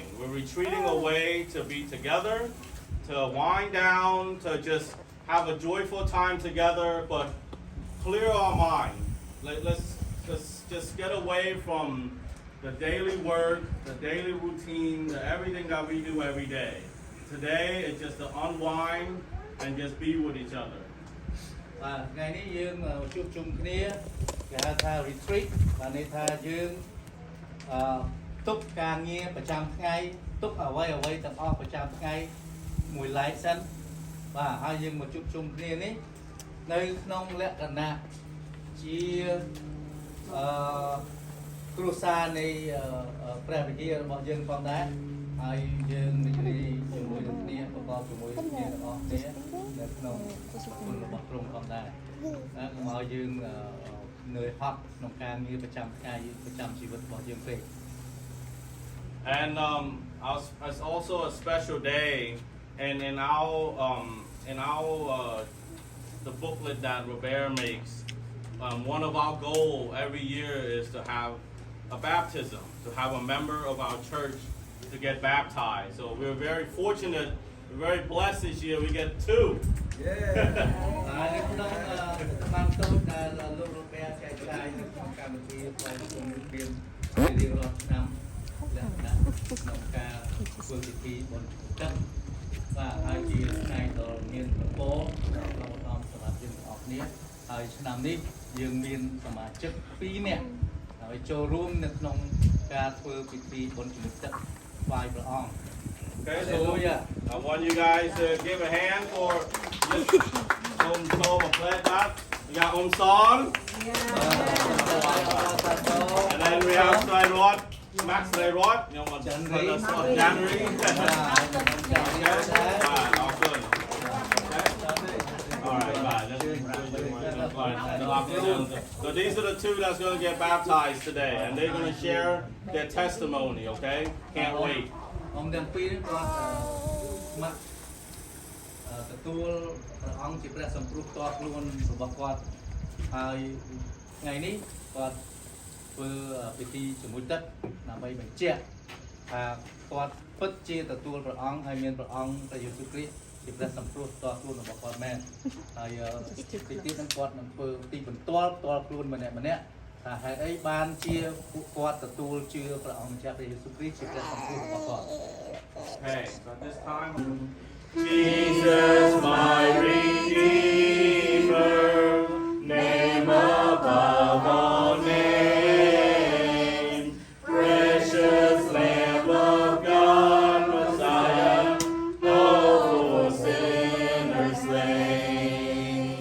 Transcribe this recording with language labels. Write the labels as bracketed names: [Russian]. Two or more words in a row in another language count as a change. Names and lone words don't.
[English] We're retreating away to be together, to wind down, to just have a joyful time together, but clear our mind. Let's just get away from the daily work, the daily routine, everything that we do every day. Today is just to unwind and just be with each other. [Khmer] បាទថ្ងៃនេះយើងជួបជុំគ្នាគេហៅថា retreat បានន័យថាយើងទុកការងារប្រចាំថ្ងៃទុកអ្វីទាំងអស់ប្រចាំថ្ងៃមួយឡែកសិនបាទហើយយើងមកជួបជុំគ្នានេះនៅក្នុងលក្ខណៈជា គ្រួសារនៃព្រះវិហាររបស់យើងផងដែរហើយយើងនិយាយជាមួយនឹងគ្នាប្រកបជាមួយគ្នាទាំងអស់គ្នានៅក្នុងគុណរបស់ទ្រង់ផងដែរហើយកុំឲ្យយើងនឿយហត់ក្នុងការងារប្រចាំថ្ងៃប្រចាំជីវិតរបស់យើងពេក [English] And it's also a special day, and in our the booklet that Robert makes, one of our goals every year is to have a baptism, to have a member of our church to get baptized. So we're very fortunate, we're very blessed this year. We get 2. [Khmer] ហើយនៅក្នុងតាមតូចដែលលោករ៉ូប៊ែចែកចាយនៅក្នុងកម្មវិធីរបស់គុំរៀបរៀងរាល់ឆ្នាំលក្ខណៈក្នុងការធ្វើពិធីបុណ្យទឹកបាទហើយជាថ្ងៃដ៏មានប្រពរដល់ប្រដំសម្រាប់យើងទាំងអស់គ្នាហើយឆ្នាំនេះយើងមានសមាជិក2នាក់ហើយចូលរួមនៅក្នុងការធ្វើពិធីបុណ្យជំនុំទឹកថ្វាយព្រះអង្គ [English] Okay, so I want you guys to give a hand for Om Plet Bat. We got Son. And then we have Rod, Max Rod. You know what? January. All good. All right, bye. So these are the 2 that's going to get baptized today, and they're going to share their testimony, okay? Can't wait. [Khmer] អង្គទាំងពីរគាត់ស្ម័គ្រទទួលព្រះអង្គជាព្រះសម្ព្រុះផ្ទាល់ខ្លួនរបស់គាត់ហើយថ្ងៃនេះគាត់ ធ្វើពិធីជាមួយទឹកដើម្បីបញ្ជាក់ថាគាត់ពិតជាទទួលព្រះអង្គហើយមានព្រះអង្គព្រះយេស៊ូវគ្រីស្ទជាព្រះសម្ព្រុះផ្ទាល់ខ្លួនរបស់គាត់មែនហើយទីទៀតនឹងគាត់នឹងធ្វើទីបន្ទាល់ផ្ទាល់ខ្លួនម្នាក់ថាហេតុអីបានជាពួកគាត់ទទួលជឿព្រះអង្គម្ចាស់ព្រះយេស៊ូវគ្រីស្ទជាព្រះសម្ព្រុះរបស់គាត់ [English] Okay, so this time Jesus my Redeemer, name above all names, precious Lamb of God, Messiah, oh for sinners slain.